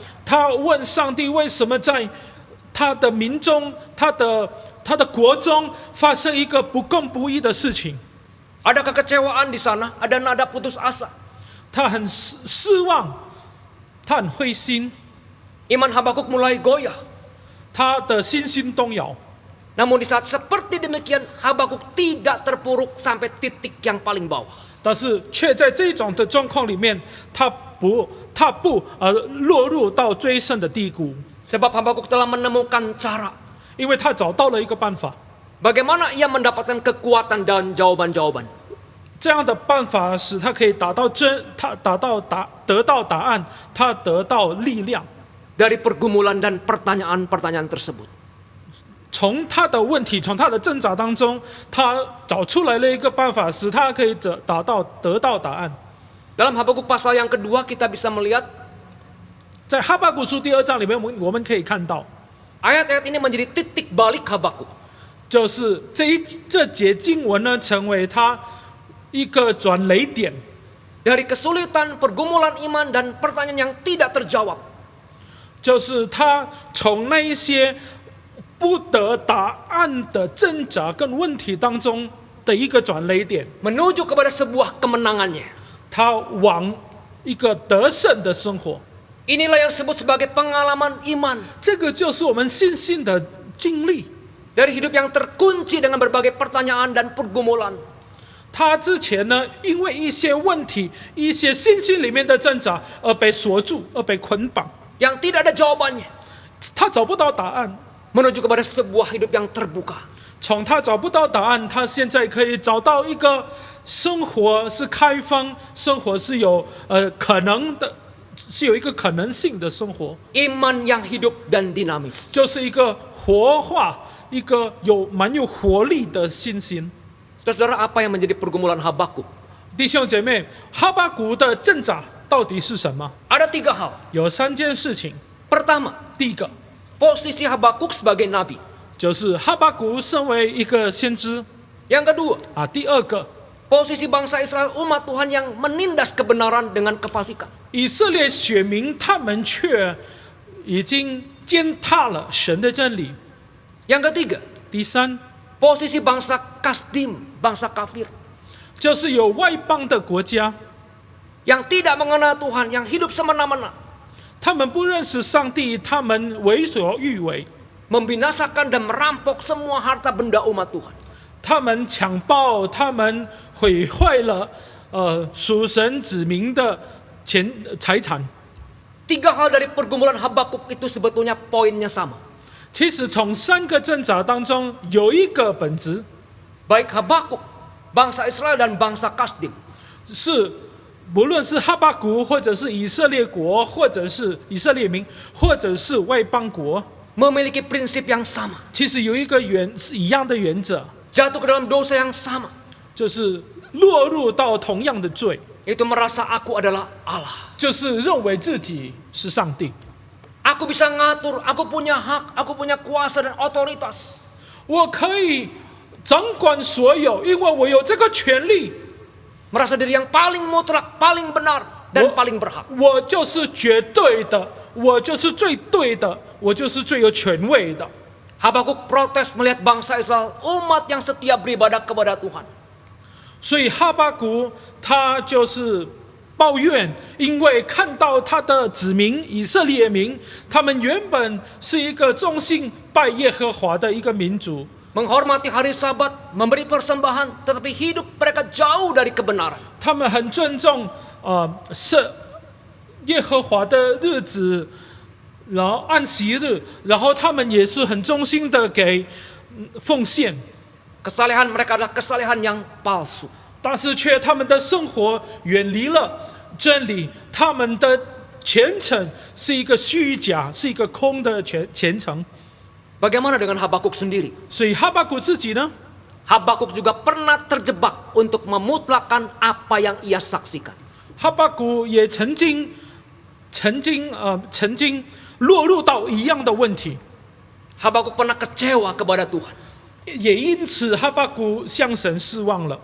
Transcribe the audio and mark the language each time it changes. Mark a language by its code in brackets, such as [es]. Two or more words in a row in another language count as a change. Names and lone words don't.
[zh] 他问上帝为什么在他的民中、他的国中发生一个不公不义的事情？ [id] Ada kekecewaan di sana, ada nada putus asa. [zh] 他很失望，他很灰心， [id] Iman Habakuk mulai goyah. [zh] 他的信心动摇。 [id] Namun di saat seperti demikian, Habakuk tidak terpuruk sampai titik yang paling bawah. [zh] 但是却在这种的状况里面，他不落入到最深的低谷， [id] Sebab Habakuk telah menemukan cara. [zh] 因为他找到了一个办法。 [id] Bagaimana ia mendapatkan kekuatan dan jawaban-jawaban. [zh] 这样的办法使他可以得到答案，他得到力量。 [id] dari pergumulan dan pertanyaan-pertanyaan tersebut. [zh] 从他的问题，从他的挣扎当中，他找出来了一个办法，使他可以得到答案。 [id] Dalam Habakuk pasal yang kedua kita bisa melihat [zh] 在哈巴谷书第2章里面，我们可以看到， [id] ayat-ayat ini menjadi titik balik Habakuk. [zh] 就是这节经文呢，成为他一个转捩点， [id] Dari kesulitan, pergumulan iman, dan pertanyaan yang tidak terjawab. [zh] 就是他从那一些不得答案的挣扎跟问题当中的一个转捩点， [id] Menuju kepada sebuah kemenangannya. [zh] 他往一个得胜的生活。 [id] Inilah yang disebut sebagai pengalaman iman. [zh] 这个就是我们信心的经历。 [id] Dari hidup yang terkunci dengan berbagai pertanyaan dan pergumulan. [zh] 他之前呢，因为一些问题、一些信心里面的挣扎而被锁住，而被捆绑， [id] Yang tidak ada jawabannya. [zh] 他找不到答案。 [id] Menuju kepada sebuah hidup yang terbuka. [zh] 从他找不到答案，他现在可以找到一个生活是开放，生活是有可能的，是有一个可能性的生活， [id] Iman yang hidup dan dinamis. [zh] 就是一个活化，一个蛮有活力的信心。 [id] Saudara-saudara, apa yang menjadi pergumulan Habakuk? [zh] 弟兄姐妹，哈巴谷的挣扎到底是什么？ [id] Ada 3 hal. [zh] 有3件事情。 [id] Pertama, [zh] 第一个 [id] posisi Habakuk sebagai nabi. [zh] 就是哈巴谷身为一个先知 [id] Yang kedua, [zh] 啊，第二个 [id] posisi bangsa Israel umat Tuhan yang menindas kebenaran dengan kefasikan. [zh] 以色列选民他们却已经践踏了神的真理。 [id] Yang ketiga, [zh] 第三 [id] posisi bangsa Kasdim, bangsa kafir, [zh] 就是有外邦的国家， [id] yang tidak mengenal Tuhan, yang hidup semena-mena, [zh] 他们不认识上帝，他们为所欲为， [id] membinasakan dan merampok semua harta benda umat Tuhan. [zh] 他们强暴，他们毁坏了属神子民的财产。 [id] 3 hal dari pergumulan Habakuk itu sebetulnya poinnya sama. [zh] 其实从3个挣扎当中有一个本质 [id] Baik Habakuk, bangsa Israel dan bangsa Kasdim, [zh] 是，不论是哈巴谷，或者是以色列国，或者是以色列民，或者是外邦国， [id] memiliki prinsip yang sama. [zh] 其实有一个是一样的原则， [id] Jatuh ke dalam dosa yang sama, [zh] 就是落入到同样的罪， [id] yaitu merasa aku adalah Allah. [zh] 就是认为自己是上帝。 [id] Aku bisa ngatur, aku punya hak, aku punya kuasa dan otoritas. [zh] 我可以掌管所有，因为我有这个权利。 [id] Merasa diri yang paling mutlak, paling benar, dan paling berhak. [zh] 我就是绝对的，我就是最对的，我就是最有权威的。 [id] Habakuk protes melihat bangsa Israel, umat yang setia beribadah kepada Tuhan. [zh] 所以哈巴谷他就是抱怨，因为看到他的子民以色列民，他们原本是一个忠心拜耶和华的一个民族， [id] Menghormati hari Sabat, memberi persembahan, tetapi hidup mereka jauh dari kebenaran. [zh] 他们很尊重耶和华的日子，然后安息日，然后他们也是很忠心的给奉献， [id] Kesalehan mereka adalah kesalehan yang palsu. [zh] 但是却他们的生活远离了真理，他们的虔诚是一个虚假，是一个空的虔诚。 [id] Bagaimana dengan Habakuk sendiri? [zh] 所以哈巴谷自己呢， [id] Habakuk juga pernah terjebak untuk memutlakkan apa yang ia saksikan. [zh] 哈巴谷也曾经落入到一样的问题， [id] Habakuk pernah kecewa kepada Tuhan. [zh] 也因此哈巴谷向神失望了。